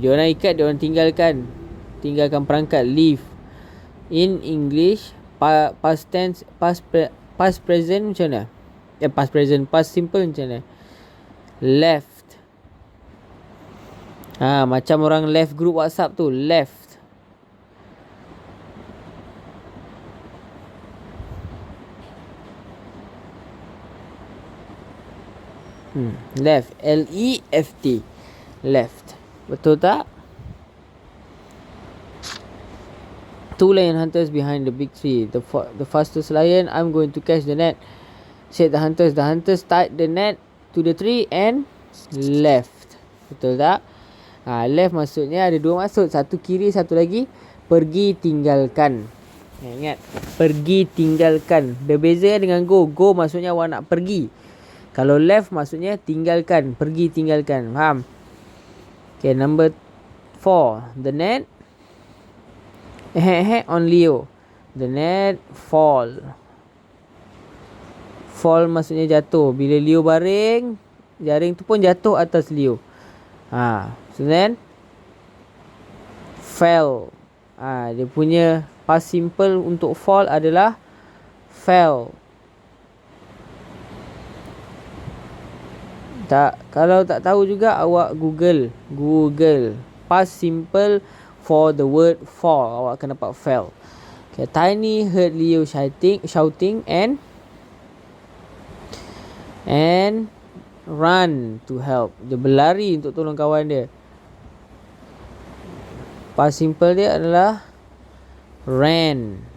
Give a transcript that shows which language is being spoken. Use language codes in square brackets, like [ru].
[ms] Dia orang ikat, dia orang tinggalkan perangkat, leave. [en] In English, past tense, past present [ms] macam mana? [en] Past simple [ms] macam mana? [en] Left. [ms] Macam orang left group WhatsApp tu, left. [en] Left, L-E-F-T, left. [ms] Betul tak? [en] Two lion hunters behind the big tree. The fastest lion, I'm going to catch the net, said the hunters. The hunters tied the net to the tree and left. [ms] Betul tak? Left maksudnya ada dua maksud. Satu kiri, satu lagi pergi tinggalkan. Ingat, pergi tinggalkan. Berbeza dengan go. Go maksudnya awak nak pergi. Kalau left maksudnya tinggalkan, pergi tinggalkan. Faham? [en] Okay, number 4. The net on Leo. The net fall. [ms] Fall maksudnya jatuh. Bila Leo baring, jaring tu pun jatuh atas Leo. [en] So then fell. [ms] Dia punya past simple untuk fall adalah fell. Kalau tak tahu juga, awak Google [en] past simple for the word fall. [ms] Awak akan dapat fell. [en] Okay, Tiny heard Leo shouting and run to help. [ms] Dia berlari untuk tolong kawan dia. Past simple dia adalah ran.